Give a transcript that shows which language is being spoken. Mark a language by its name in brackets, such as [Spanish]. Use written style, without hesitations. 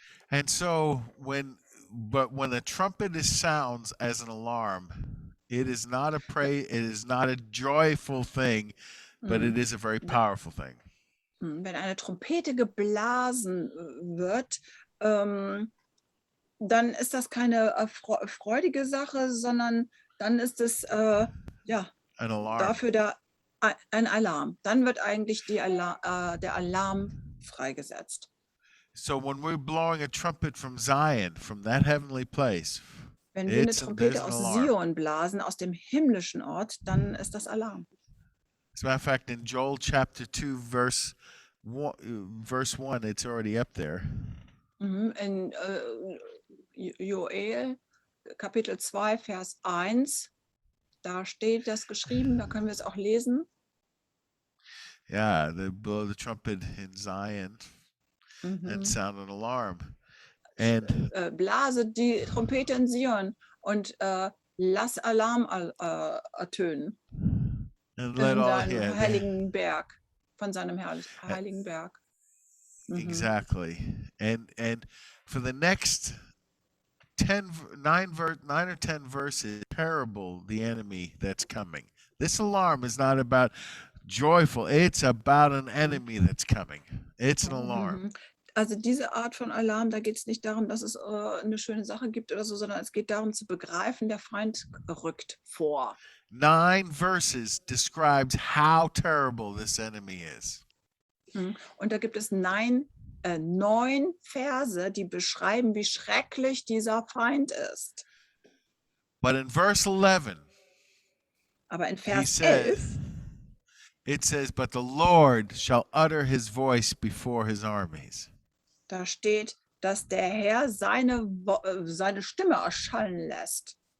[English] And so when the trumpet sounds as an alarm, it is not it is not a joyful thing, but it is a very powerful thing. [German] Wenn eine Trompete geblasen wird, dann ist das keine freudige Sache, sondern dann ist es dafür ein Alarm. Dann wird eigentlich der Alarm freigesetzt. [English] So when we're blowing a trumpet from Zion, from that heavenly place, [German] wenn wir eine Trompete aus Sion blasen, aus dem himmlischen Ort, dann ist das Alarm. [English] As a matter of fact, in Joel chapter 2, verse 1, it's already up there. [German] In Joel Kapitel 2, Vers 1, da steht das geschrieben, da können wir es auch lesen. [English] Yeah, they blow the trumpet in Zion and sound an alarm. And [German] blase die Trompete in Sion und lass Alarm ertönen. [English] And let all [German] heiligen Berg, von seinem heiligen Berg. [English] Exactly. And for the next 9 or 10 verses, parable the enemy that's coming. This alarm is not about joyful, it's about an enemy that's coming. It's an alarm. [German] Also diese Art von Alarm, da geht es nicht darum, dass es eine schöne Sache gibt oder so, sondern es geht darum zu begreifen, der Feind rückt vor. [English] 9 verses describes how terrible this enemy is. [German] Und da gibt es 9 Verse, die beschreiben, wie schrecklich dieser Feind ist. [English] But in verse 11, [German] aber in Vers 11, [English] it says, but the Lord shall utter his voice before his armies. [German] Da steht, dass der Herr seine Stimme erschallen lässt.